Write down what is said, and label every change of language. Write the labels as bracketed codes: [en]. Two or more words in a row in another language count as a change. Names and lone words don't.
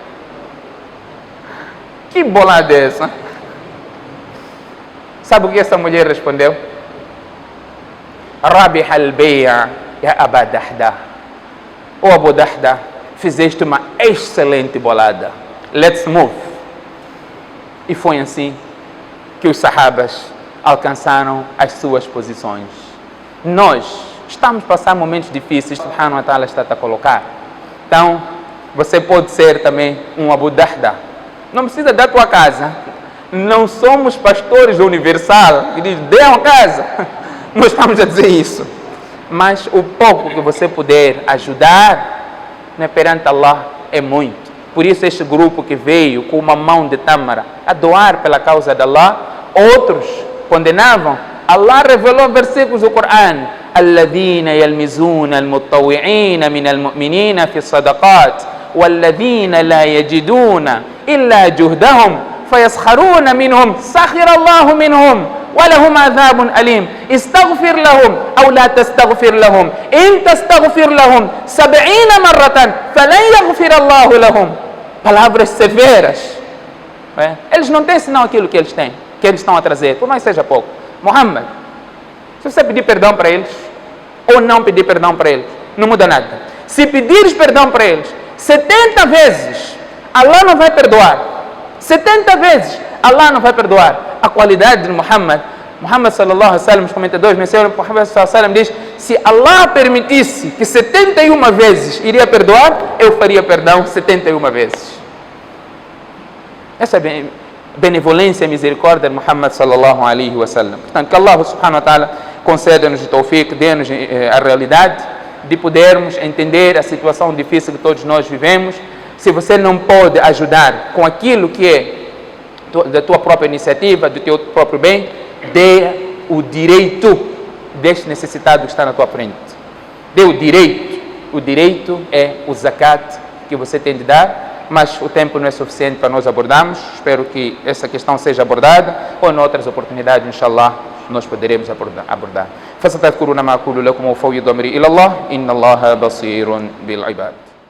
[pt] Que bolada é essa? Sabe o que essa mulher respondeu? [ar] ربح البيع يا أبا دحداح. [pt] Ô Abu Dahdah, fizeste uma excelente bolada. [en] Let's move. [pt] E foi assim que os sahabas alcançaram as suas posições. Nós estamos a passar momentos difíceis, [ar] سبحانه وتعالى [pt] está a colocar. Então, você pode ser também um Abu Darda. Não precisa da tua casa. Não somos pastores universal que diz, dê uma casa. Não estamos a dizer isso. Mas o pouco que você puder ajudar, né, perante Allah é muito. Por isso este grupo que veio com uma mão de tâmara a doar pela causa de Allah, outros condenavam. Allah revelou versículos do Coran: [ar] الذين يلمزون المتطوعين من المؤمنين في الصدقات والذين لا يجدون إلا جهدهم فيسخرون منهم سخر الله منهم ولهم عذاب أليم استغفر لهم أو لا تستغفر لهم إن تستغفر لهم 70 مرة فلن يغفر الله لهم. [pt] Palavras severas. Eles não têm senão aquilo que eles têm, que eles estão a trazer, por mais seja pouco. Muhammad, se você pedir perdão para eles ou não pedir perdão para eles, não muda nada. Se pedires perdão para eles 70 vezes, Allah não vai perdoar. 70 vezes, Allah não vai perdoar. A qualidade de Muhammad [ar] صلى الله عليه وسلم, [pt] os comentadores, Muhammad [ar] صلى الله عليه وسلم [pt] diz: se Allah permitisse que 71 vezes iria perdoar, eu faria perdão 71 vezes. Essa é benevolência e misericórdia de Muhammad [ar] صلى الله عليه وسلم. [pt] Portanto, que Allah [ar] سبحانه وتعالى [pt] conceda-nos o tawfiq, dê-nos a realidade de podermos entender a situação difícil que todos nós vivemos. Se você não pode ajudar com aquilo que é da tua própria iniciativa, do teu próprio bem, dê o direito deste necessitado que está na tua frente. Dê o direito. O direito é o zakat que você tem de dar, mas o tempo não é suficiente para nós abordarmos. Espero que essa questão seja abordada, ou em outras oportunidades, inshallah, nós poderemos abordar. [ar] فستذكرون ما أقول لكم وأفوض أمري إلى الله إن الله بصير بالعباد.